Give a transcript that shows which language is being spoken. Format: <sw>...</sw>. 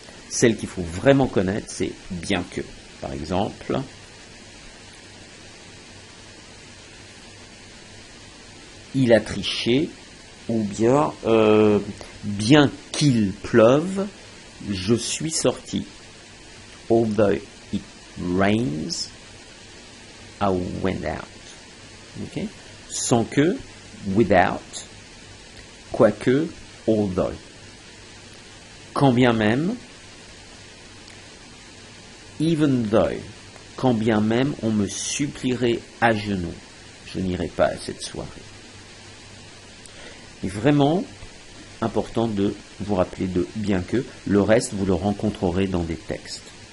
<fr>Celle qu'il faut vraiment connaître, c'est bien que. Par exemple, il a triché, ou bien, bien qu'il pleuve, je suis sorti.</fr> <en>Although it rains, I went out. Okay?</en> <fr>Sans que,</fr> <en>without,</en> <fr>quoique,</fr> <en>although.</en> <fr>Quand bien même,</fr> <en>even though,</en> <fr>quand bien même on me supplierait à genoux, je n'irai pas à cette soirée. Il est vraiment important de vous rappeler de bien que, le reste vous le rencontrerez dans des textes.</fr>